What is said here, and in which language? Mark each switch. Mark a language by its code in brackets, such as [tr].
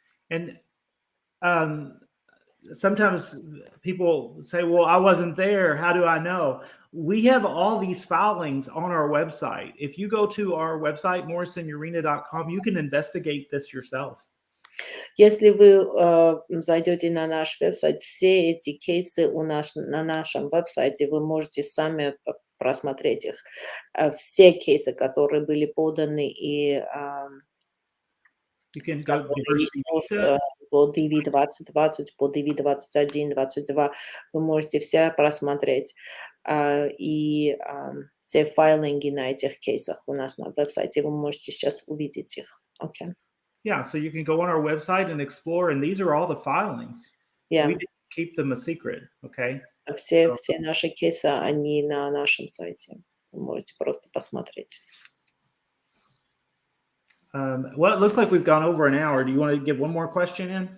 [en] And sometimes people say, well, I wasn't there. How do I know? We have all these filings on our website. If you go to our website, morrisonurena.com, you can investigate this yourself. [ru] Если вы зайдете на наш веб-сайт, все эти кейсы у нас на нашем веб-сайте, вы можете сами просмотреть их. Все кейсы, которые были поданы, и [en] You can go to [ru] по DV 2020, по DV 21, 22, вы можете все просмотреть. И все файлинги на этих кейсах у нас на веб-сайте, вы можете сейчас увидеть их. [en] Okay. Yeah, so you can go on our website and explore, and these are all the filings. Yeah. We didn't keep them a secret, okay? [ru] Все наши кейсы, они на нашем сайте. Вы можете просто посмотреть. [en] Well, it looks like we've gone over an hour. Do you want to get one more question in?